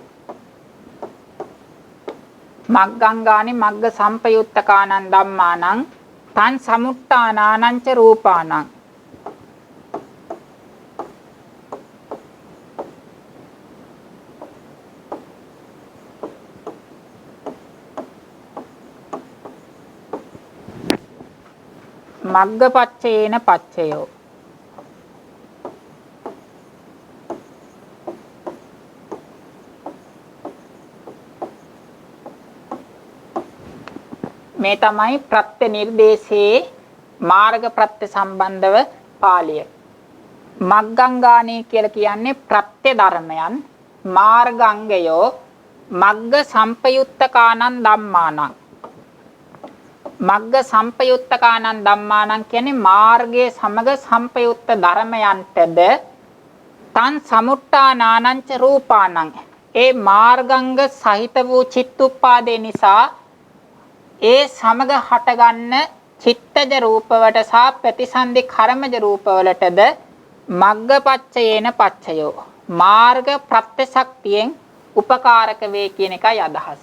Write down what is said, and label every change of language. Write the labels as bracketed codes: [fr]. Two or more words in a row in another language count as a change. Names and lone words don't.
[pi] මග්ගංගානි මග්ග සම්පයුත්තකානං ධම්මානං තං සමුට්ඨානානං ච රූපානං මග්ගපච්චේන පච්චයෝ. [si] මේ තමයි ප්‍රත්‍ය නිර්දේශයේ මාර්ග ප්‍රත්‍ය සම්බන්ධව පාළිය. මග්ගංගානී කියලා කියන්නේ ප්‍රත්‍ය ධර්මයන්. [pi] මාර්ගාංගයෝ මග්ග සම්පයුත්තකානං ධම්මානං. මග්ග සම්පයුත්තකානං ධම්මානං [si] කියන්නේ මාර්ගයේ සමග සම්පයුත්ත ධර්මයන්ටද [pi] තං සමුට්ඨානානං ච රූපානං. [si] ඒ මාර්ගාංග සහිත වූ චිත්තුප්පාදේ නිසා ඒ සමග හටගන්න චිත්තජ රූපවලට සහ ප්‍රතිසන්දි කර්මජ රූපවලටද [pi] මග්ගපච්චයේන පච්චයෝ. [si] මාර්ග ප්‍රත්‍ය ශක්තියෙන් උපකාරක වේ කියන එකයි අදහස.